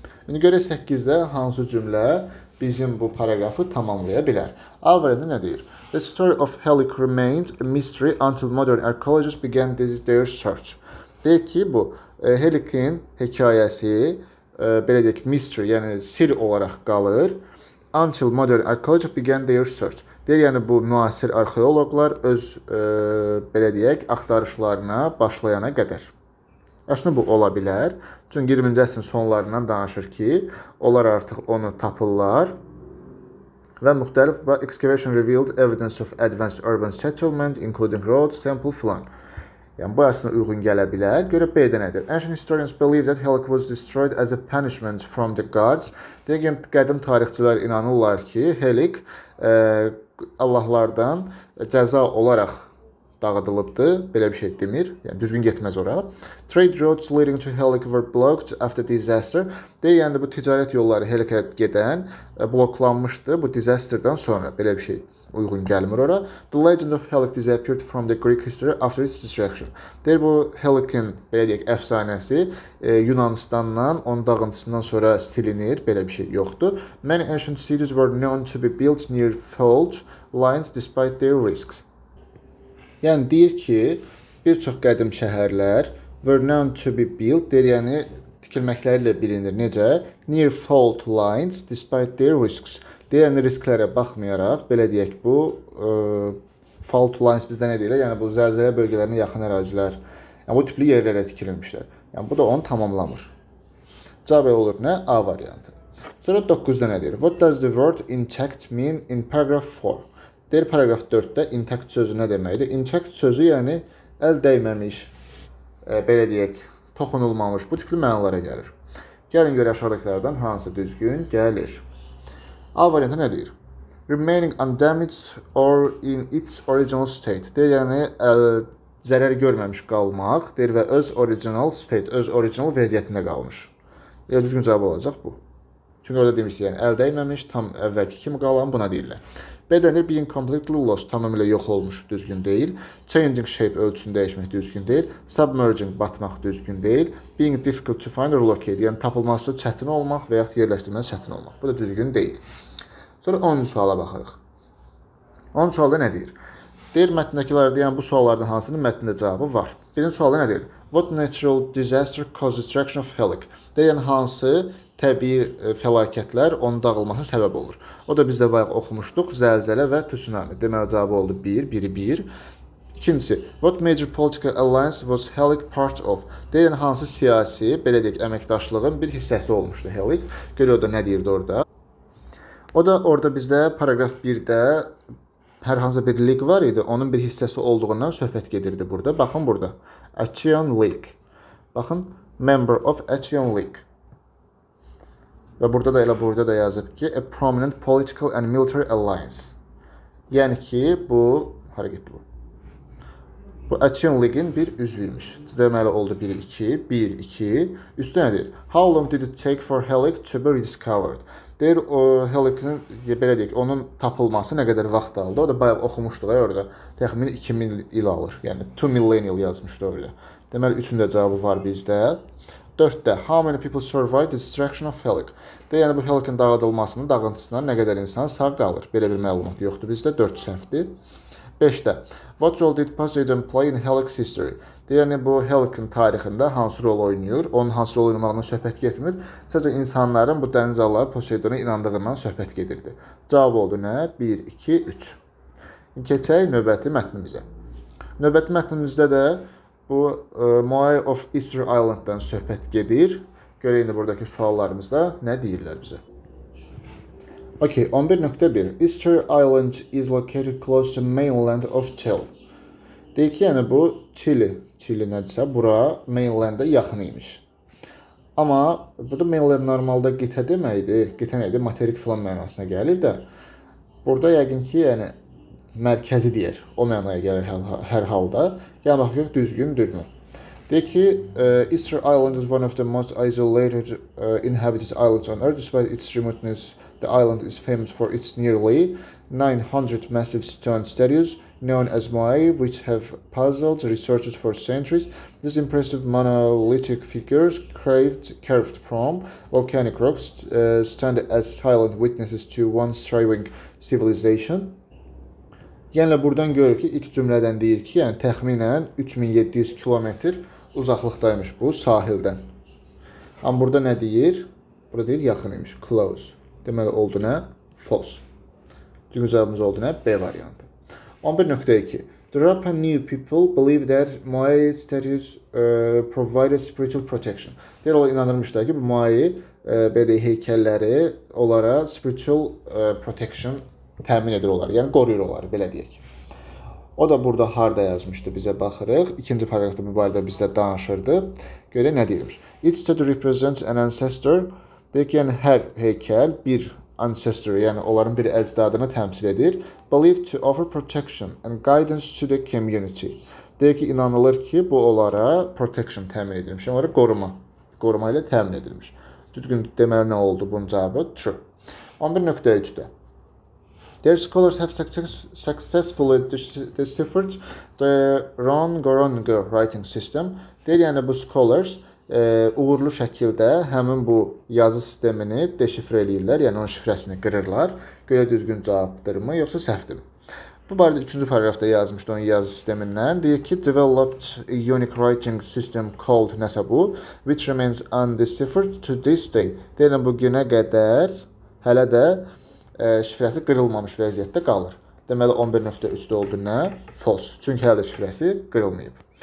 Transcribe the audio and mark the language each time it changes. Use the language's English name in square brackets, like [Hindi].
[Azerbaijani] İndi görək 8-də hansı cümlə bizim bu paragrafı tamamlaya bilər. A variantı nə deyir? [English] The story of Helic remained a mystery until modern archaeologists began their search. [Azerbaijani] Deyir ki, bu Helic'in hekayəsi belə deyək, mystery, yəni sir olaraq qalır. [English] Until modern archaeologists began their search. [Azerbaijani] Deyir, yəni bu müasir arxeoloqlar öz belə deyək, axtarışlarına başlayana qədər. Əslində bu ola bilər. Çünki 20-ci əsrin sonlarından danışır ki, onlar artıq onu tapırlar və müxtəlif [English] excavation revealed evidence of advanced urban settlement, including roads, temple [Azerbaijani] falan. Yəni bu əslində uyğun gələ bilər. Görə B-də nədir? [English] Ancient historians believe that Helic was destroyed as a punishment from the gods. [Azerbaijani] Deyək, qədim tarixçilər inanırlar ki, Helic Allahlardan cəza olaraq dağıdılıbdır. Belə bir şey demir. Yəni düzgün getməz ora. [English] Trade roads leading to Helic were blocked after disaster. [Azerbaijani] Deyək, yəni bu ticarət yolları Helic'ə gedən bloklanmışdı bu disasterdan sonra. Belə bir şey uyğun gəlmir ora. [English] The legend of Helic disappeared from the Greek history after its destruction. [Azerbaijani] Deyir, bu Helic'in belə deyək, əfsanəsi Yunanistandan, onun dağıntısından sonra silinir. Belə bir şey yoxdur. [English] Many ancient cities were known to be built near fault lines despite their risks. [Azerbaijani] Yəni deyir ki, bir çox qədim şəhərlər [English] were known to be built, [Azerbaijani] deyir, yəni tikilməkləri ilə bilinir. Necə? [English] Near fault lines despite their risks. [Azerbaijani] Deyir, yəni risklərə baxmayaraq, belə deyək, bu fault lines bizdə nə deyirlər? Yəni bu zəlzələ bölgələrinə yaxın ərazilər. Yəni bu tipli yerlərə tikilmişlər. Yəni bu da onu tamamlamır. Cavab olur nə? A variantı. Sonra 9-da nə deyir? [English] What does the word intact mean in paragraph 4? [Azerbaijani] Deyir, paragraf 4-də intact sözü nə deməkdir? [English] Intact [Azerbaijani] sözü yəni əl dəyməmiş, belə deyək, toxunulmamış, bu tipli mənalara gəlir. Gəlin görə aşağıdakilərdən hansı düzgün gəlir? A variantı nə deyir? [English] Remaining undamaged or in its original state. [Azerbaijani] Deyir, yəni zərər görməmiş qalmaq, deyir və öz [English] original state, [Azerbaijani] öz original vəziyyətində qalmış. Yəni düzgün cavab olacaq bu. Çünki orada demiş ki, yəni əl dəyməmiş, tam əvvəlki kimi qalan buna deyirlər. B-dəndir, [English] being completely lost, [Azerbaijani] tamamilə yox olmuş, düzgün deyil. [English] Changing shape, [Azerbaijani] ölçüsünü dəyişmək düzgün deyil. Submerging, batmaq düzgün deyil. [English] Being difficult to find or locate, [Azerbaijani] yəni tapılması çətin olmaq və yaxud yerləşdirməsi çətin olmaq. Bu da düzgün deyil. Sonra 10-cu suala baxırıq. 10-cu sualda nə deyir? Deyir, mətndəkilərdə, yəni bu suallardan hansının mətndə cavabı var. Birinci sualda nə deyir? [English] What natural disaster caused destruction of Helic? [Azerbaijani] Deyir, yəni hansı təbii fəlakətlər onun dağılmasına səbəb olur. O da biz də bayaq oxumuşduq. Zəlzələ və tsunami. Deməli cavabı oldu 1, biri 1. [English] İkincisi, what major political alliance was Helic part of? [Azerbaijani] Deyən hansı siyasi, belə deyək, əməkdaşlığın bir hissəsi olmuşdu Helic. Görək o da nə deyirdi orada. O da orada bizdə paragraf 1-də hər hansı bir lig var idi, onun bir hissəsi olduğundan söhbət gedirdi burada. Baxın burada. Achean League. Baxın, member of Achean League. Və burada da elə burada da yazıb ki, [English] a prominent political and military alliance. [Azerbaijani] Yəni ki, bu, hara getdi bu? Bu Achean League-in bir üzvüymüş. Deməli oldu 1-2, 1-2. Üstə nə deyir? [English] How long did it take for Helic to be rediscovered? [Azerbaijani] Deyir, o Helic'in, belə deyək, onun tapılması nə qədər vaxt aldı? O da bayaq oxumuşduq orada. Təxmin 2000 il alır. Yəni 2 millennial yazmışdı orada. Deməli 3-ün də cavabı var bizdə. [English] 4-də how many people survived the destruction of Helic? [Azerbaijani] Deyir, yəni bu Helic'in dağıdılmasının, dağıntısından nə qədər insan sağ qalır? Belə bir məlumat yoxdur bizdə. 4 səhvdir. 5-də [English] what role did Poseidon play in Helic's history? [Azerbaijani] Yəni bu Helic'in tarixində hansı rol oynayır? Onun hansı rol oynamağından söhbət getmir. Sadəcə insanların bu dənizalları Poseidona inandığından söhbət gedirdi. Cavab oldu nə? 1, 2, 3. Keçək növbəti mətnimizə. Növbəti mətnimizdə də bu Moai of Easter Island-dan söhbət gedir. Görək indi buradakı suallarımızda nə deyirlər bizə. [English] Okay, 11.1. Easter Island is located close to mainland of Chile. [Azerbaijani] Deyir ki, yəni bu Chile nədirsə, bura mainland'a yaxın imiş. Amma burada mainland normalda qitə deməkdir. Qitə nə idi? Materik filan mənasına gəlir də. Burada yəqin ki, yəni mərkəzi deyir. O mənaya gəlir hər halda. Yəni baxırıq düzgündürmü? Deyir ki, [English] Easter Island is one of the most isolated inhabited islands on Earth. Despite its remoteness, the island is famous for its nearly 900 massive stone statues known as moai, which have puzzled researchers for centuries. These impressive monolithic figures carved from volcanic rocks stand as silent witnesses to one thriving civilization. [Azerbaijani] Yəni buradan görürük ki, ilk cümlədən deyir ki, yəni təxminən 3700 kilometr uzaqlıqdaymış bu sahildən. Amma burada nə deyir? Burada deyir yaxın imiş, close. Deməli oldu nə? False. Düzgün cavabımız oldu nə? B variantı. 11.2. [English] The Rapa Nui people believe that Moai statues provide spiritual protection. [Azerbaijani] Deyir, o inanırmışlar ki, bu Moai belə heykəlləri onlara [English] spiritual protection [Azerbaijani] təmin edir onları. Yəni qoruyur onları, belə deyək. O da burada harda yazmışdı, bizə baxırıq. İkinci paragrafda bu barədə bizlə danışırdı. Görək nə deyirmiş. [English] Each statue represents an ancestor. [Azerbaijani] Deyir ki, yəni hər heykəl bir ancestor, yəni onların bir əcdadını təmsil edir. [English] Believed to offer protection and guidance to the community. [Azerbaijani] Deyir ki, inanılır ki, bu onlara protection təmin edilmiş. Yəni onlara qoruma ilə təmin edilmiş. Düzgün deməli nə oldu bunun cavabı? True. 11.3-də. [English] Their scholars have successfully deciphered the Ron-Gorongo writing system. [Azerbaijani] Deyir, yəni bu scholars uğurlu şəkildə həmin bu yazı sistemini deşifrə eləyirlər, yəni onun şifrəsini qırırlar. Görə düzgün cavabdırmı, yoxsa səhvdirmi? Bu barədə 3-cü paragrafda yazmışdı onun yazı sistemindən. Deyir ki, [English] developed a unique writing system called [Azerbaijani] nəsə bu, [English] which remains undeciphered to this day. [Azerbaijani] Deyir, bu günə qədər hələ də şifrəsi qırılmamış vəziyyətdə qalır. Deməli 11.3-də oldu nə? False. Çünki hələ də şifrəsi qırılmayıb.